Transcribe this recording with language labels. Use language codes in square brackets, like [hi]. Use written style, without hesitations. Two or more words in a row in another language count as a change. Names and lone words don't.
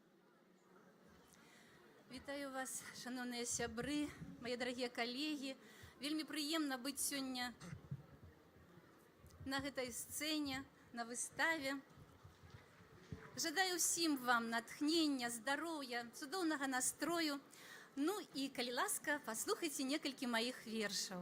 [be] Вітаю вас, шановні сябры, [uk] мої дорогі колеги. [be] Вельмі прыемна быць сёння на гэтай сцэне, на выставе. Жадаю ўсім вам натхнення, здароўя, цудоўнага настрою. Ну і, калі ласка, паслухайце некалькі маіх вершаў.